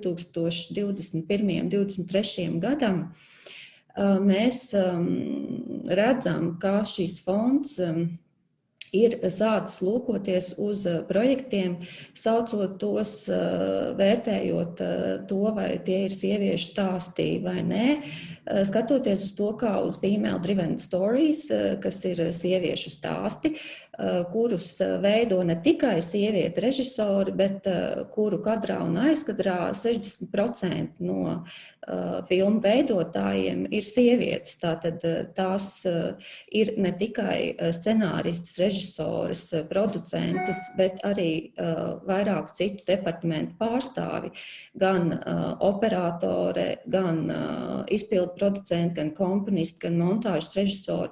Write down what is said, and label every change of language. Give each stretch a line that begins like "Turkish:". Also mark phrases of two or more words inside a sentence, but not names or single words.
Latvian: 2021–2023 gadam, mēs redzam, ka šis fonds ir sācis lūkoties uz projektiem, saucot tos, vērtējot to, vai tie ir sieviešu stāstī vai nē, skatoties uz to kā uz
English: female driven stories,
Latvian: kas ir sieviešu stāsti, kurus veido ne tikai sievieti režisori, bet kuru kadrā un aizkadrā 60% no filmu veidotājiem ir sievietes. Tātad tās ir ne tikai scenāristas, režisoras, producentes, bet arī vairāku citu departamentu pārstāvi, gan operatore, gan izpildu producenti, gan komponisti, gan montāžas režisori.